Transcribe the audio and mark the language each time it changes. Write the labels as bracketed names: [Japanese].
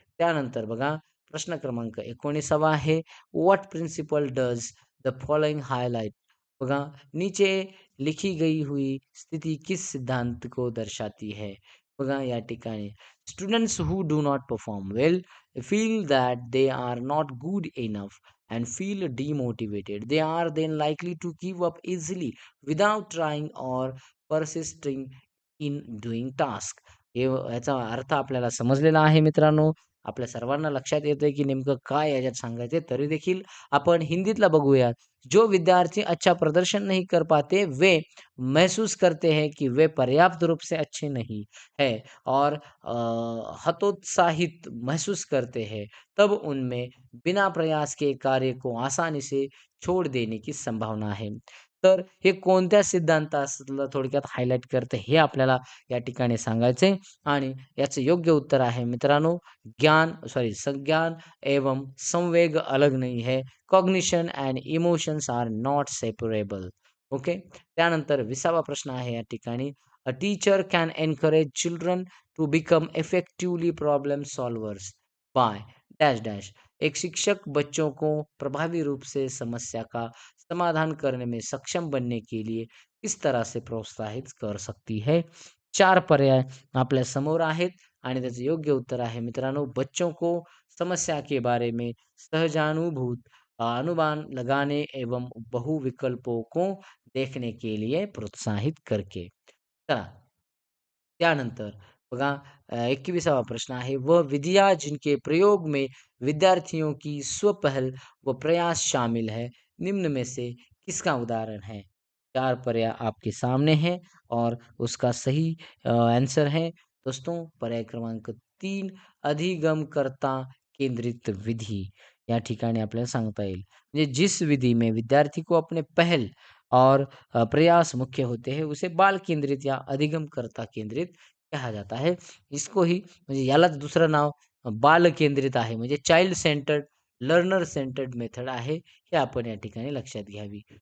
[Marathi] त्यानंतर बघा प्रश्न क्रमांक 19वा आहे [English] What principle does the following highlight. [Hindi] बघा नीचे लिखी गई हुई स्थिति किस सिद्धांत को दर्शाती है. [Marathi] बघा या ठिकाणी [English] Students who do not perform well feel that they are not good enough and feel demotivated. They are then likely to give up easily without trying or persisting in doing task. [Marathi] हे याचा अर्थ आपल्याला समजलेला आहे मित्रांनो. आपल्या सर्वांना लक्षात येतंय की नेमकं काय याच्यात सांगायचंय. तरी देखील आपण हिंदीतला बघूयात. [Hindi] जो विद्यार्थी अच्छा प्रदर्शन नहीं कर पाते, वे महसूस करते हैं कि वे पर्याप्त रूप से अच्छे नहीं है और हतोत्साहित महसूस करते हैं. तब उनमें बिना प्रयास के कार्य को आसानी से छोड़ देने की संभावना है. [Marathi] तर हे कोणत्या सिद्धांताला थोडक्यात हायलाइट करतं हे आपल्याला या ठिकाणी सांगायचंय आणि याचं योग्य उत्तर आहे मित्रांनो [Hindi] संज्ञान एवं संवेग अलग नहीं है. [English] Cognition and emotions are not separable. Okay. [Marathi] त्यानंतर 20वा प्रश्न आहे या ठिकाणी [English] a teacher can encourage children to become effectively problem solvers by dash [Marathi] dash. [Hindi] एक शिक्षक बच्चों को प्रभावी रूप से समस्या का समाधान करने में सक्षम बनने के लिए किस तरह से प्रोत्साहित कर सकती है. [Marathi] 4 पर्याय आपल्या समोर आहेत आणि त्याचं योग्य उत्तर आहे मित्रांनो [Hindi] बच्चों को समस्या के बारे में सहजानुभूत अनुमान लगाने एवं बहु विकल्पों को देखने के लिए प्रोत्साहित करके. [Marathi] चला त्यानंतर बघा 21वा प्रश्न आहे [Hindi] वह विधियाँ जिनके प्रयोग में विद्यार्थियों की स्वपहल व प्रयास शामिल है निम्न में से किसका उदाहरण है. 4 पर्याय आपके सामने हैं और उसका सही आंसर है दोस्तों पर्याय क्रमांक 3 अधिगमकर्ता केंद्रित विधि. [Marathi] या ठिकाणी आपल्याला सांगता येईल. [Hindi] म्हणजे जिस विधि में विद्यार्थी को अपने पहल और प्रयास मुख्य होते हैं उसे बाल केंद्रित या अधिगमकर्ता केंद्रित कहा जाता है. [Marathi] इसको ही म्हणजे यालाच दुसरं नाव बाल केंद्रित आहे. [English] म्हणजे child centred, learner centred method आहे. [Marathi] हे आपण या ठिकाणी लक्षात घ्यावी.